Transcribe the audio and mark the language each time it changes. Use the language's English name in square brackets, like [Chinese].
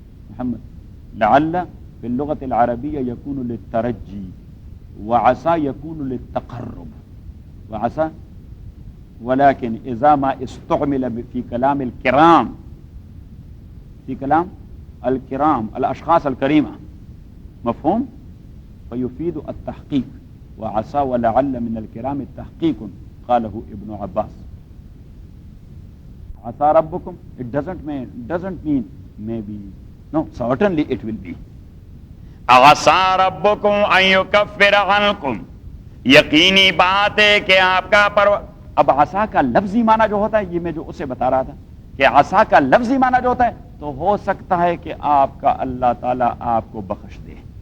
[Arabic] محمد، لعل في اللغة العربية يكون للترجي، وعسى يكون للتقرب، وعسى، ولكن إذا ما استعمل في كلام الكرام، في كلام الكرام الأشخاص الكريمة، مفهوم، فيفيد التحقيق. وعسى ولعل من الكرام التحقيق، قاله ابن عباس. عسى ربكم، [English] it doesn't mean maybe، no, certainly it will be. [Arabic] عسیٰ ربکم ان یکفر عنکم، [Urdu] یقینی بات ہے کہ آپ کا اب عسیٰ کا لفظی معنی جو ہوتا ہے، یہ میں جو اسے بتا رہا تھا کہ عسیٰ کا لفظی معنی جو ہوتا ہے، تو ہو سکتا ہے کہ آپ کا اللہ تعالیٰ آپ کو بخش دے.